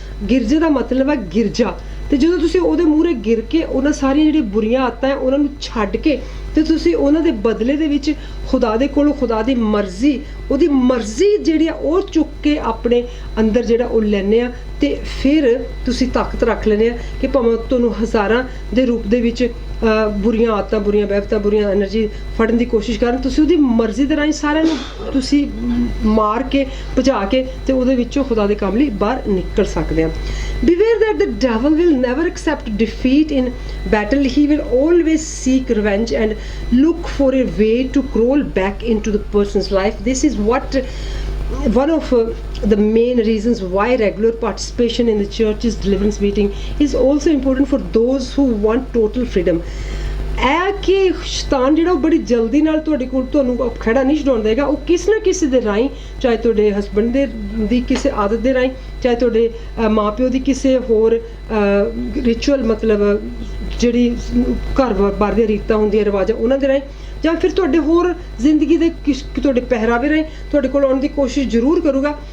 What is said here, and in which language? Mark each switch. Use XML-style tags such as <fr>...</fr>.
<pa>ਗਿਰਜੇ ਦਾ ਮਤਲਬ ਹੈ ਗਿਰਜਾ, ਤੇ ਜਦੋਂ ਤੁਸੀਂ ਉਹਦੇ ਮੂਹਰੇ ਗਿਰ ਕੇ ਉਹਨਾਂ ਸਾਰੀਆਂ ਜਿਹੜੀਆਂ ਬੁਰੀਆਂ ਆਦਤਾਂ ਆ ਉਹਨਾਂ ਨੂੰ ਛੱਡ ਕੇ ਤੇ ਤੁਸੀਂ ਉਹਨਾਂ ਦੇ ਬਦਲੇ ਦੇ ਵਿੱਚ ਖੁਦਾ ਦੇ ਕੋਲੋਂ ਖੁਦਾ ਦੀ ਮਰਜ਼ੀ, ਉਹਦੀ ਮਰਜ਼ੀ ਜਿਹੜੀ ਆ ਉਹ ਚੁੱਕ ਕੇ ਆਪਣੇ ਅੰਦਰ ਜਿਹੜਾ ਉਹ ਲੈਂਦੇ ਆ, ਤੇ ਫਿਰ ਤੁਸੀਂ ਤਾਕਤ ਰੱਖ ਲੈਂਦੇ ਆ ਕਿ ਭਾਵੇਂ ਤੁਹਾਨੂੰ ਹਜ਼ਾਰਾਂ ਦੇ ਰੂਪ ਦੇ ਵਿੱਚ ਬੁਰੀਆਂ ਆਦਤਾਂ, ਬੁਰੀਆਂ ਵਹਿਬਤਾਂ, ਬੁਰੀਆਂ એનર્ਜੀ ਫੜਨ ਦੀ ਕੋਸ਼ਿਸ਼ ਕਰਨ, ਤੁਸੀਂ ਉਹਦੀ ਮਰਜ਼ੀ ਦੇ ਰਾਹੀਂ ਸਾਰਿਆਂ ਨੂੰ ਤੁਸੀਂ ਮਾਰ ਕੇ ਭਜਾ ਕੇ ਤੇ ਉਹਦੇ ਵਿੱਚੋਂ ਖੁਦਾ ਦੇ ਕੰਮ ਲਈ ਬਾਹਰ ਨਿਕਲ ਸਕਦੇ ਆ.</pa> <en>Beware that the devil will never accept defeat in battle. He will always seek revenge and look for a way to crawl back into the person's life. This is one of the main reasons why regular participation in the church's deliverance meeting is also important for those who want total freedom.</en> <pa>ਇਹ ਕਿ ਸ਼ੈਤਾਨ ਜਿਹੜਾ ਉਹ ਬੜੀ ਜਲਦੀ ਨਾਲ ਤੁਹਾਡੇ ਕੋਲ ਤੁਹਾਨੂੰ ਖੜਾ ਨਹੀਂ ਛਡਾਉਣ ਦੇਗਾ। ਉਹ ਕਿਸੇ ਨਾ ਕਿਸੇ ਦੇ ਰਾਹੀਂ, ਚਾਹੇ ਤੁਹਾਡੇ ਹਸਬੈਂਡ ਦੀ ਕਿਸੇ ਆਦਤ ਦੇ ਰਾਹੀਂ, ਚਾਹੇ ਤੁਹਾਡੇ ਮਾਪਿਓ ਦੀ ਕਿਸੇ ਹੋਰ ਰਿਚੁਅਲ, ਮਤਲਬ ਜਿਹੜੀ ਘਰ ਬਾਰ ਦੀਆਂ ਰੀਤਾਂ ਹੁੰਦੀਆਂ, ਰਿਵਾਜ਼ਾਂ, ਉਹਨਾਂ ਦੇ ਰਾਹੀਂ, ਜਾਂ ਫਿਰ ਤੁਹਾਡੇ ਹੋਰ ਜ਼ਿੰਦਗੀ ਦੇ ਤੁਹਾਡੇ ਪਹਿਰਾਵੇ ਰਾਹੀਂ ਤੁਹਾਡੇ ਕੋਲ ਆਉਣ ਦੀ ਕੋਸ਼ਿਸ਼ ਜ਼ਰੂਰ ਕਰੂਗਾ।</pa>